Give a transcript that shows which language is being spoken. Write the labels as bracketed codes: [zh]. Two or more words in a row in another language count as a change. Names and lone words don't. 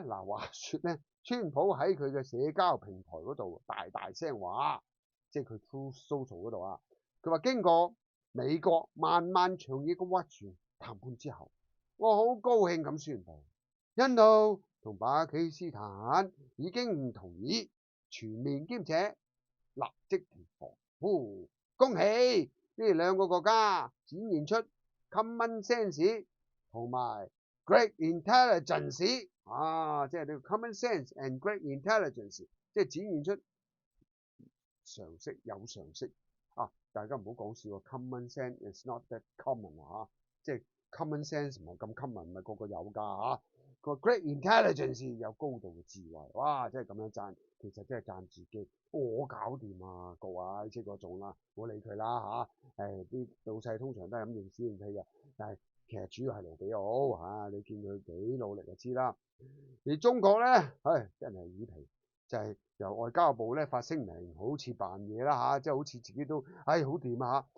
[yue] 嗱，話說咧，川普喺佢嘅社交平台嗰度大聲話，即係佢 Truth Social 嗰度啊，佢話經過美國漫漫長夜嘅斡旋談判之後，我好高興咁宣布，印度同巴基斯坦已經同意全面兼且立即停火。恭喜呢兩個國家展現出 [en] common sense [yue] 同埋 [en] great intelligence [yue] 即係呢個 [en] common sense and great intelligence， [yue] 即係展現出常識有常識大家唔好講笑 ， [en] common sense is not that common [yue] 即係 [en] common sense [yue] 唔係咁 common，唔係個個有㗎個 [en] great intelligence [yue] 有高度嘅智慧，哇！真係咁樣讚，其實真係讚自己，我搞掂啊，各位即係嗰種啦，唔好理佢啦啲老細通常都係咁認屎認屁嘅，但係其實主要係盧比奧你見佢幾努力就知啦。而中國咧，真係魚皮就係由外交部咧發聲明，好似扮嘢啦嚇，即係好似自己都好掂啊嚇。